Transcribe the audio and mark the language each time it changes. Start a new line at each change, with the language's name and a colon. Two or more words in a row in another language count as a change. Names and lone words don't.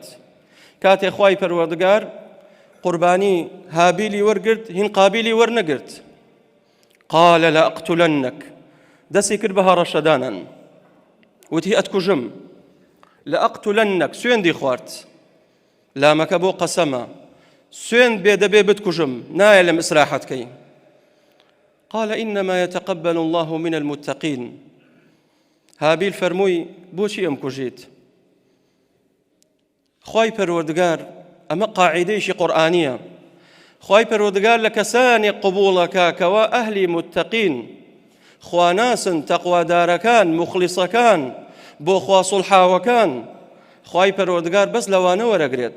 Central Kurdish: کاتێک خوای پەروەردگار قوربانی هابیلی وەرگرت، هین قابیلی وەرنەگرت.
Arabic: قال لأقتلنك،
Central Kurdish: دەستی کرد بە هەڕەشەدانان، وتی ئەتکوژم. لأقتلنك سوێندی خوارد، لامەکە بۆ قەسەمە، سوێند بێ دەبێ بتکوژم، نایە لەم ئیسراحەتکەی.
Arabic: قال إنما يتقبل الله من المتقين.
Central Kurdish: هابیل فەرمووی بۆچی ئەم کوژیت؟ خوای پەروەردگار، ئەمە قاعیدەیەکی قورئانیە، خوای پەروەردگار لە کەسانی قبوڵەکە کەوا ئەهلی متقین، خواناسن، تەقوادارەکان، مخلیسەکان، بۆ خوا سوڵحاوەکان، خوای پەروەردگار بەس لەوانە وەرەگرێت.